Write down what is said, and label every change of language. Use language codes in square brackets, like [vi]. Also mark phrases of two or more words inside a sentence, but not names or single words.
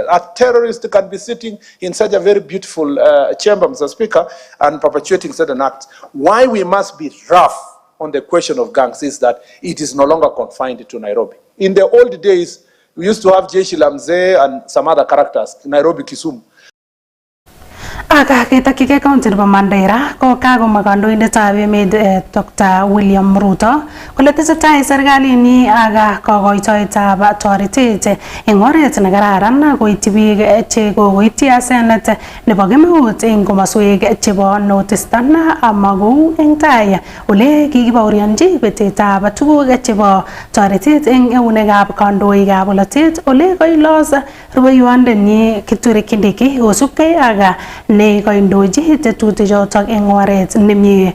[en] A terrorist can be sitting in such a very beautiful chamber, Mr. Speaker, and perpetuating certain acts. Why we must be rough on the question of gangs is that it is no longer confined to Nairobi. In the old days, we used to have Jeshi la Mzee and some other characters, Nairobi, Kisumu. [kln] Akakitaki county nebo Mandera ko kagomwa kandoindetab emet Dr. William Ruto kole tesetai serkalini ak kokoitoetab toretet eng oret nekararan koityi biik che kokoityi asenet nebo kemeut eng komoswek chebo Northeastern amakou eng tai ole kikibaorionji betetab tuguk chebo toretet eng eunekab kandoikab bolotet ole koilos rubeiwondenyi Kithure Kindiki kosubkei ak ne koindoji tetutik chotok eng oret nemie.